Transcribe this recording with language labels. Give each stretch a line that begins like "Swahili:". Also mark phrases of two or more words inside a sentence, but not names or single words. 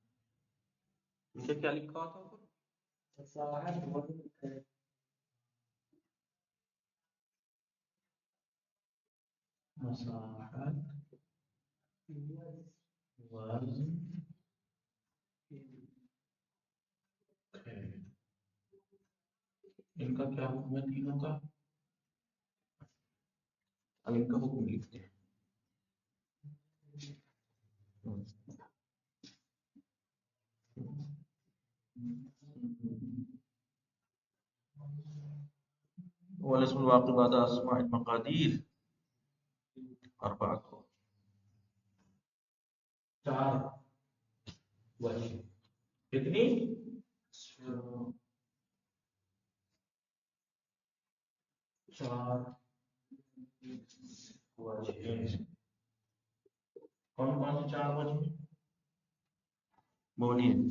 Hindi: इसे क्या लिखा हुआ था ऊपर? मसाहत, वज़न, खैर। इनका क्या हुक्म है तीनों का? अब इनका हुक्म लिखते हैं।
Arabic: والاسم الواقع بعد أسماء المقادير أربعة,
Hindi: चार वजह। कितनी? चार वजह। कौन कौन सी चार वजह बोलिए?